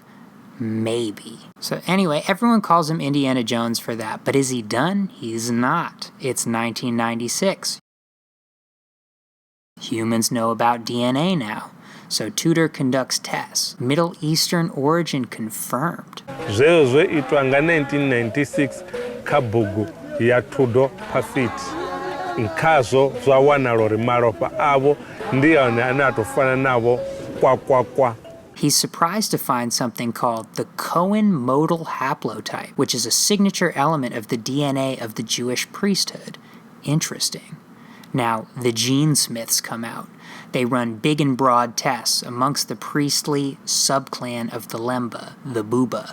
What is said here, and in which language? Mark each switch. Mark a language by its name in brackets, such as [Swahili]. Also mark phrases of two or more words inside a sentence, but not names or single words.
[English] Maybe. So anyway, everyone calls him Indiana Jones for that, but is he done? He's not. It's 1996. Humans know about DNA now, so Tudor conducts tests. Middle Eastern origin confirmed. [Venda] Zwezwo itwa nga 1996 kha bugu ya Tudor Perfect. Nkhazo zwa wanalo ri malofha avo ndi one ane atofana navo kwa. [English] He's surprised to find something called the Cohen modal haplotype, which is a signature element of the DNA of the Jewish priesthood. Interesting. Now, the gene smiths come out. They run big and broad tests amongst the priestly subclan of the Lemba, the Buba.